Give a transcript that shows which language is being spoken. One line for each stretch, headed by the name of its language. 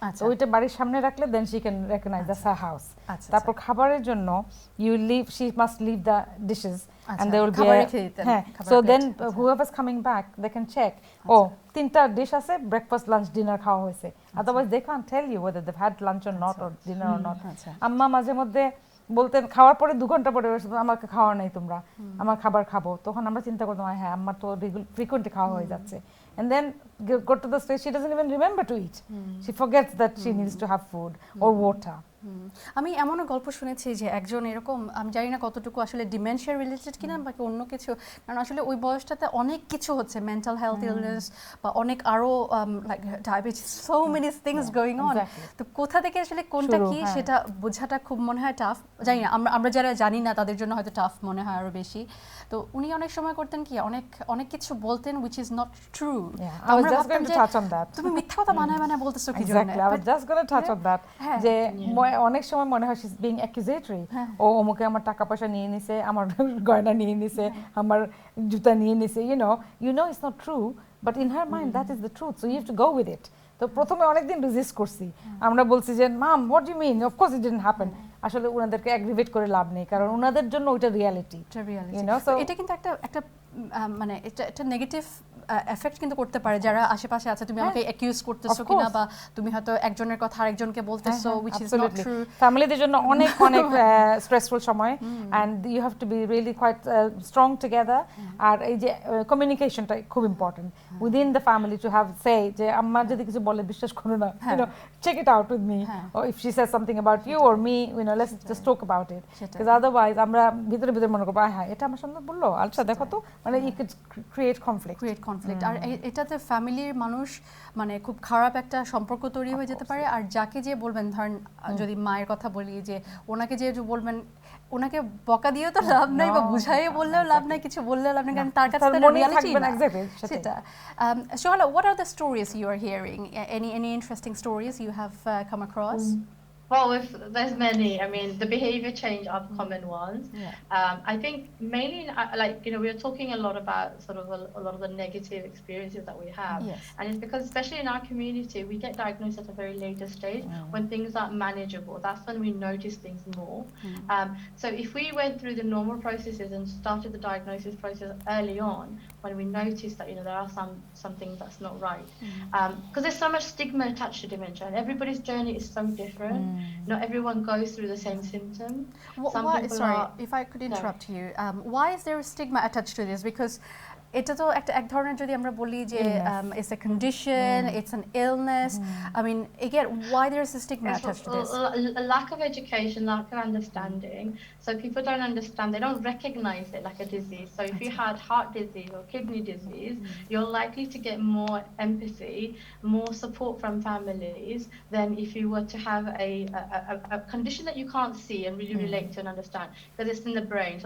English: So
Bangla: ওইটা বাড়ির সামনে রাখলে
English: then she can recognize that's her house.
Bangla: তারপর খাবারের জন্য
English: she must leave the dishes and there will be so then whoever's coming back they can check, oh
Bangla: তিনটা dish আছে,
English: breakfast lunch dinner খাওয়া হয়েছে, otherwise they can't tell you whether they've had lunch or not or dinner or not.
Bangla: আম্মা মাঝে মধ্যে বলতেন খাওয়ার পরে 2 ঘন্টা পরে আমাকে খাওয়া নাই তোমরা, আমার খাবার খাবো, তখন আমরা চিন্তা করতাম হ্যাঁ আমার তো ফ্রিকুয়েন্টলি খাওয়া হয়ে যাচ্ছে,
English: and then go to the stage she doesn't even remember to eat. She forgets that she needs to have food or water.
Bangla: আমি এমনও গল্প শুনেছি যে একজন এরকম, আমি জানি না কতটুকু আসলে ডিমেনশিয়া রিলেটেড কিনা বাকি অন্য কিছু, কারণ আসলে ওই বয়সটাতে অনেক কিছু হচ্ছে, মেন্টাল হেলথ ইলনেস বা অনেক আরো like diabetes,
English: So many things going on.
Bangla: তো কোথা থেকে আসলে কোনটা কি সেটা বোঝাটা খুব মনে হয় টাফ। জানি না, আমরা যারা জানি না তাদের জন্য হয়তো টাফ মনে হয় আরো বেশি। তো উনি অনেক সময় করতেন কি অনেক কিছু বলতেন
English: which is not true.
Bangla: আমরা ভাবতাম যে তুমি মিথ্যা কথা বানায় বলতেছো কি জন্য?
English: I was just going to touch on that.
Bangla: যে অনেক সময় মনে হয়
English: she's being accusatory.
Bangla: ও অমুকে আমার টাকা পয়সা নিয়ে নিছে,
English: আমার গয়না নিয়ে নিছে, আমার জুতা নিয়ে নিছে, you know it's not true, but in her mind that is the truth, so you have to go with it.
Bangla: তো প্রথমে অনেকদিন রেজিস্ট করছি, আমরা বলছি যে
English: Mom what do you mean, of course it didn't happen.
Bangla: আসলে ওনাদেরকে অ্যাগ্রিভেট করে লাভ নেই, কারণ ওনাদের জন্য ওইটা রিয়ালিটি। এটা কিন্তু একটা মানে এটা নেগেটিভ এফেক্ট কিন্তু করতে পারে যারা আশেপাশে আছে, তুমি আমাকে অ্যাকিউজ করতেছো কিনা, বা তুমি হয়তো একজনের কথা আরেকজনকে বলতেছো
English: which is not true.
Bangla: ফ্যামিলিদের জন্য অনেক স্ট্রেসফুল সময়,
English: and you have to be really quite strong together.
Bangla: আর এই যে কমিউনিকেশনটা খুব important
English: within the family to have say
Bangla: যে আম্মা যদি কিছু বলে বিশ্বাস করো না,
English: check it out with me, or if she says something about you or me, let's just talk about it, because otherwise
Bangla: আমরা ভিতরে মনে করব হ্যাঁ এটা আমার সামনে বললো, আচ্ছা দেখো তো, মানে
English: you could create conflict.
Bangla: আর এটাতে ফ্যামিলির মানুষ মানে খুব খারাপ একটা সম্পর্ক তৈরি হয়ে যেতে পারে। আর যাকে যে বলবেন, ধরেন যদি মায়ের কথা বলি, যে ওনাকে যে বলবেন, ওনাকে বকা দিয়েও তো লাভ নাই বা বুঝাইয়ে বললেও লাভ নাই, কিছু বললেও লাভ নাই, কারণ তার কাছে তার রিয়ালিটি না সেটা।
English: Shohala, what are the stories you are hearing? Any interesting stories you have come across? Well, there's many. I mean, the behavior change are common ones. I think mainly, we are talking a lot about sort of a lot of the negative experiences that we have. And it's because, especially in our community, we get diagnosed at a very later stage when things are manageable. That's when we notice things more. So if we went through the normal processes and started the diagnosis process early on, when we notice that, there are some things that's not right. Because there's so much stigma attached to dementia, and everybody's journey is so different. Not everyone goes through the same symptom. Some people sorry, are. if I could interrupt Sorry. you, why is there a stigma attached to this?
Bangla: Because এটা তো একটা এক ধরনের যদি আমরা বলি যে
English: it's a condition, it's an illness. I mean, again, why there is a stigma It's attached to this? a lack of education, lack of understanding. So people don't understand, they don't recognize it like a disease. So if you had heart disease or kidney disease, you're likely to get more empathy, more support from families than if you were to have a condition that you can't see and really relate to and understand, because it's in the brain.